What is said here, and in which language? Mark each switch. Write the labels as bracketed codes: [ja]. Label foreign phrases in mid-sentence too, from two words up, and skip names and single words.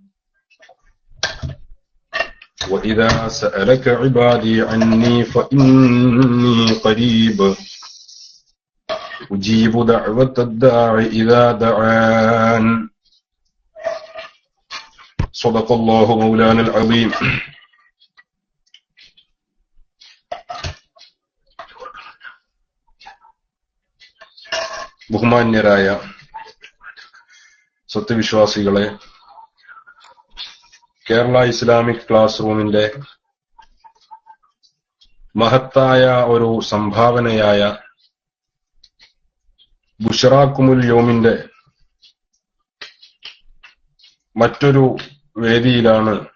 [ar] وإذا سألك عبادي عني فإني قريب أجيب دعوة الداع إذا دعان. صدق الله مولانا العظيم. [ml] ബഹുമാന്യരായ സത്യവിശ്വാസികളെ, കേരള ഇസ്ലാമിക് ക്ലാസ് റൂമിന്റെ മഹത്തായ ഒരു സംഭാവനയായ ബുശ്റാക്കുമുൽ യൗമിന്റെ മറ്റൊരു വേദിയിലാണ്